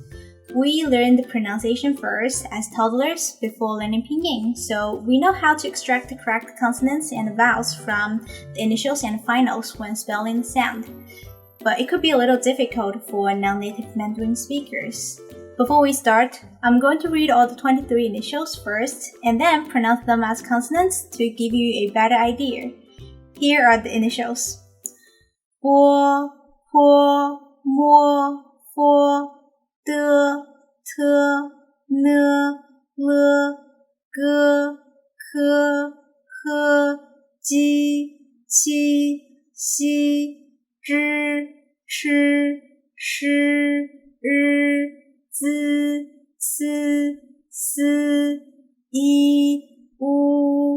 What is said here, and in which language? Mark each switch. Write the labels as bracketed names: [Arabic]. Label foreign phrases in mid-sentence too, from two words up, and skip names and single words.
[English] We learn the pronunciation first as toddlers before learning pinyin, so we know how to extract the correct consonants and vowels from the initials and finals when spelling the sound. But it could be a little difficult for non-native Mandarin speakers. Before we start, I'm going to read all the 23 initials first and then pronounce them as consonants to give you a better idea. Here are the initials. [Chinese] Bo, po, mo, fo, de, te, ne, le, ge, ke, he, ji, qi, xi, zhi, shi, shi, zi, si, si, yi, wu.